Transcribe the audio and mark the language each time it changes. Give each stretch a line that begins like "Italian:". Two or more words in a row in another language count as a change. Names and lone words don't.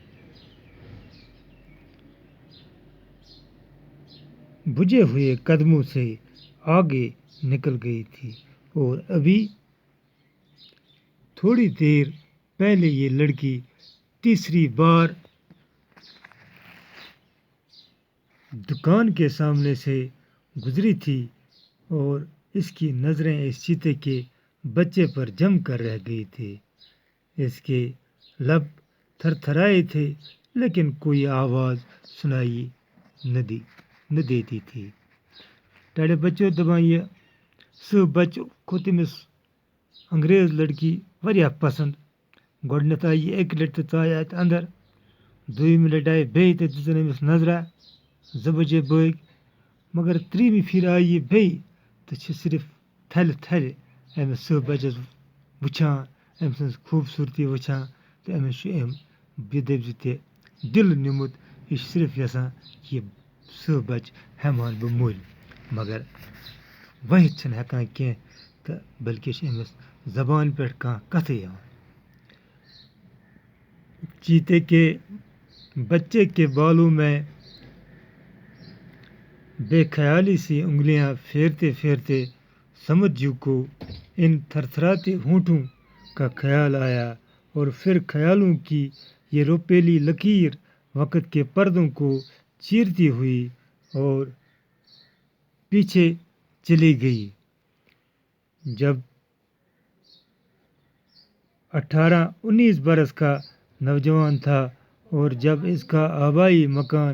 Urdu: بجھے ہوئے قدموں سے آگے نکل گئی تھی، اور ابھی تھوڑی دیر پہلے یہ لڑکی تیسری بار دکان کے سامنے سے گزری تھی اور اس کی نظریں اس چیتے کے بچے پر جم کر رہ گئی تھی۔ اس کے لب تھر تھرائے تھے لیکن کوئی آواز سنائی نہ دیتی تھی۔
Kashmiri: ڈاڑے بچوں دپان یہ سہ بچہ کھوٚت أمِس انگریز لڑکی واریاہ پسند۔ گۄڈنٮ۪تھ آیہِ یہِ اَکہِ لٹہِ تہٕ ژاے اَتہِ اندر، دوٚیِمہِ لٹہِ آیہِ بیٚیہِ تہٕ دِژٕن أمِس نظرا، 2 بجے بٲگۍ مگر 3مہِ پھِرِ آیہِ یہِ بیٚیہِ تہٕ چھِ صرف تھلہِ تھلہِ أمِس سُہ بَچَس وٕچھان أمۍ سٕنٛز خوٗبصوٗرتی وٕچھان تہٕ أمِس چھُ أمۍ بیٚیہِ دٔپۍ زِ تہِ دِل نیوٗمُت یہِ چھِ صرف یَژھان کہِ سُہ بَچہِ ہٮ۪مہٕ ہن بہٕ مٔلۍ مگر ؤنِتھ چھِنہٕ ہٮ۪کان کینٛہہ تہٕ بلکہِ چھِ أمِس زبانہِ پٮ۪ٹھ کانٛہہ کَتھٕے یِوان
Urdu: چیتے کے بچے کے بالوں میں بے خیالی سی انگلیاں پھیرتے پھیرتے سمجھو کو ان تھرتھراتے ہونٹوں کا خیال آیا اور پھر خیالوں کی یہ روپیلی لکیر وقت کے پردوں کو چیرتی ہوئی اور پیچھے چلی گئی جب 18-19 برس کا نوجوان تھا اور جب اس کا آبائی مکان